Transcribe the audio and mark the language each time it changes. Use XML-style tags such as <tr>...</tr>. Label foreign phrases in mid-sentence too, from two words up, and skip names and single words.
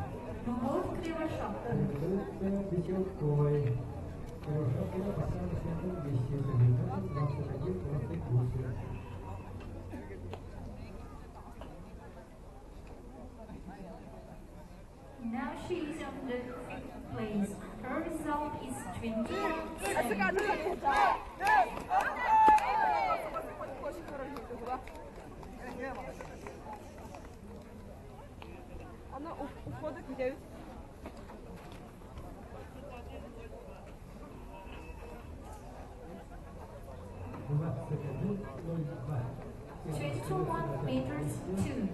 <ru>Любовь Кривошапкина. Пятерковой. Кривошапкина пока на пятом месте. Результатом 21-28.</ru> <en>Now she is on the 5th place. Her result is 21-7.</en> <ru>Она уходит, где</ru> <en>21 meters 2.</en>